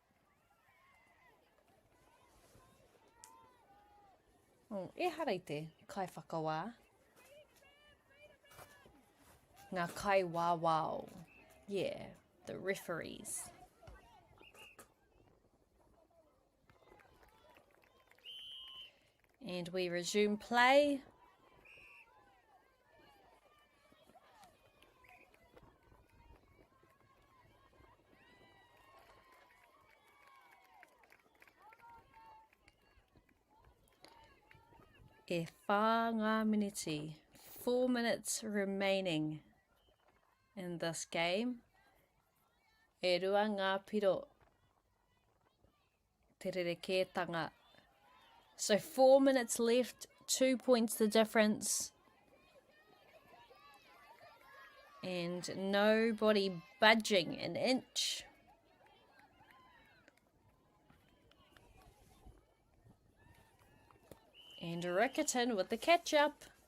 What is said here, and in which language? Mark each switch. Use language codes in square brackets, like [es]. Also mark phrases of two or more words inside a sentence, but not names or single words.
[mi] Oh, e harai te kai whakawā. Ngā kai wāwao. [en] Yeah, the referees. And we resume play. [mi] E whā ngā miniti. [en] 4 minutes remaining in this game. [mi] E rua ngā piro. Te rerekētanga. [en] So 4 minutes left. 2 points the difference. And nobody budging an inch. And Rickerton with the catch-up.